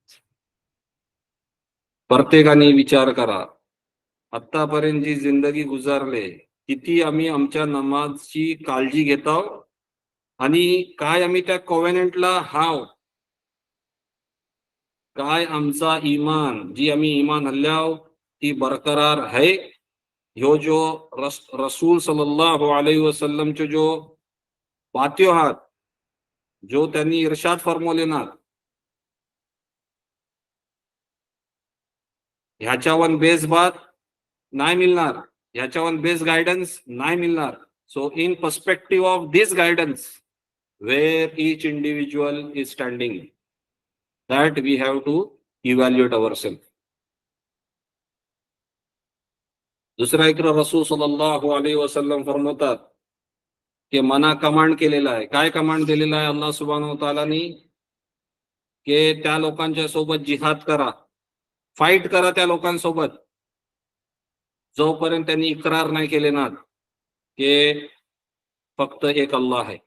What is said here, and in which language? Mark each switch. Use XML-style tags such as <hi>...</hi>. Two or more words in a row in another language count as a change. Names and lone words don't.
<mr>प्रत्येकाने विचार करा, आतापर्यंत जी जिंदगी गुजारले किती आम्ही आमच्या नमाजची काळजी घेतो आणि काय आम्ही त्या कॉव्हेनंटला हाव, काय आमचा इमान जी आम्ही इमान हल्ल्याव ती बरकरार आहे. ह्यो जो</mr> <ar>رسول صلى الله عليه وسلم</ar> <mr>जो बात्यो आहात, जो त्यांनी इरशाद फरमवले ना, ह्याच्यावर बेस बात नाही मिळणार, ह्याच्यावर बेस गायडन्स नाही मिळणार.</mr> <en>So in perspective of this guidance where each individual is standing, that we have to evaluate ourselves.</en> <mr>दुसरा एक</mr> <ar>رسول صلى الله عليه وسلم</ar> <mr>फरमातात की मना कमांड केलेला आहे. काय कमांड दिलेला आहे</mr> <ar>الله سبحانه وتعالى?</ar> <mr>की त्या लोकांच्या सोबत जिहाद करा, फाईट करा त्या लोकांसोबत जोपर्यंत त्यांनी इक्रार नाही केले ना की फक्त एक अल्लाह आहे.</mr>